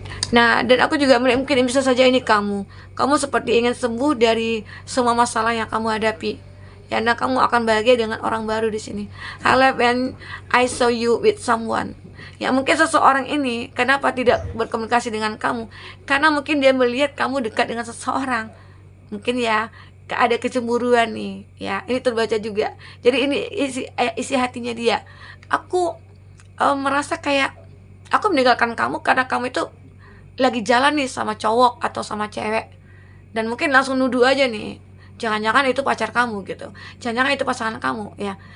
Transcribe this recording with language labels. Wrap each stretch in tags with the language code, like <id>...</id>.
<id>Nah, dan aku juga mungkin bisa saja ini kamu seperti ingin sembuh dari semua masalah yang kamu hadapi ya. Nah, kamu akan bahagia dengan orang baru di sini.</id> <en>I love when I saw you with someone.</en> <id>Ya, mungkin seseorang ini kenapa tidak berkomunikasi dengan kamu? Karena mungkin dia melihat kamu dekat dengan seseorang. Mungkin ya, ada kecemburuan nih ya. Ini terbaca juga. Jadi ini isi hatinya dia. Aku merasa kayak aku meninggalkan kamu karena kamu itu lagi jalan nih sama cowok atau sama cewek, dan mungkin langsung nuduh aja nih, jangan-jangan itu pacar kamu gitu, jangan-jangan itu pasangan kamu ya.</id>